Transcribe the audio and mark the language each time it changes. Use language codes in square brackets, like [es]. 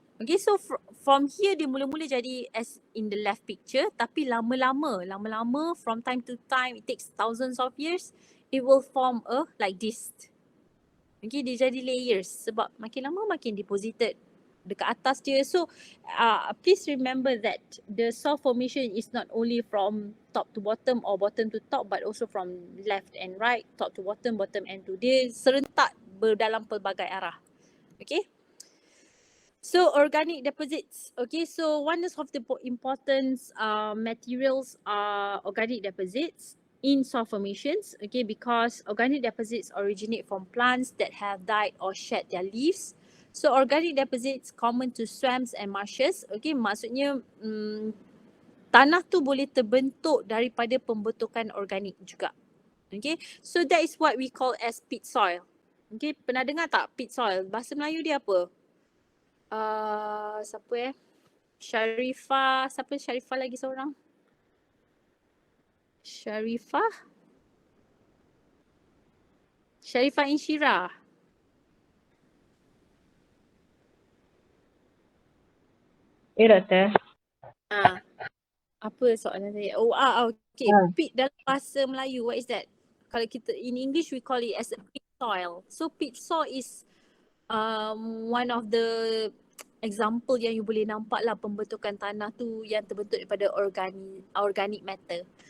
[en] Okay, so from here [ms] dia mula-mula jadi [en] as in the left picture, [ms] tapi lama-lama [en] from time to time, it takes thousands of years, it will form like this. [ms] Okay, dia jadi layers sebab makin lama makin deposited dekat atas dia. [en] So please remember that the soil formation is not only from top to bottom or bottom to top, but also from left and right, top to bottom, bottom and to. [ms] Dia serentak dalam pelbagai arah. [en] Okay. So organic deposits. Okay, so one of the important materials are organic deposits in soil formations. Okay, because organic deposits originate from plants that have died or shed their leaves. So organic deposits common to swamps and marshes. [ms] Okay, maksudnya tanah tu boleh terbentuk daripada pembentukan organik juga. [en] Okay, so that is what we call as peat soil. [ms] Okay, pernah dengar tak peat soil? Bahasa Melayu dia apa? Siapa Sharifah, siapa Sharifah lagi seorang? Sharifah Inshira. Ya, Doktor. Apa soalan saya? Okay. Peat dalam bahasa Melayu, [en] what is that? [ms] Kalau kita [en] in English we call it as a peat soil. So peat soil is one of the example [ms] yang you boleh nampak lah pembentukan tanah tu yang terbentuk daripada organic matter.